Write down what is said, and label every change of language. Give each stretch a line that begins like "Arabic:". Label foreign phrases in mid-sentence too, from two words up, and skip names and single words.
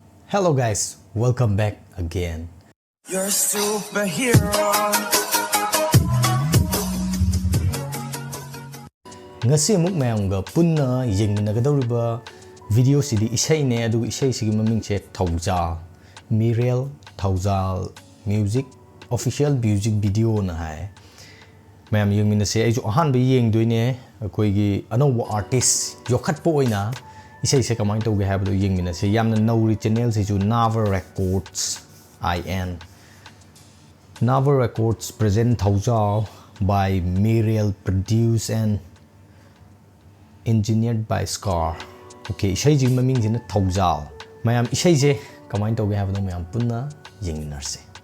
English: Hello guys, welcome back again. You're a superhero.
Manipuri: Ngasi amuk mayamga punna yengminagadoriba video sidi isai ne adu isai sigi mamingche Thoujal Meerel Thoujal
English: music official music video
Manipuri: na hai mayam yengminase ai jo ahan ba yengdoine akoigi anoba artist yokhatpo oina isai se kamai toge habdo yengminase yamna nauri channel se ju
English: Nava Records IN Nava Records present Thoujal by Meerel, produced and engineered by Scar.
Manipuri: Okay, isai ji maming jina Thoujal. Mayam isai je kamai toge habdo mayam punna yengminarse.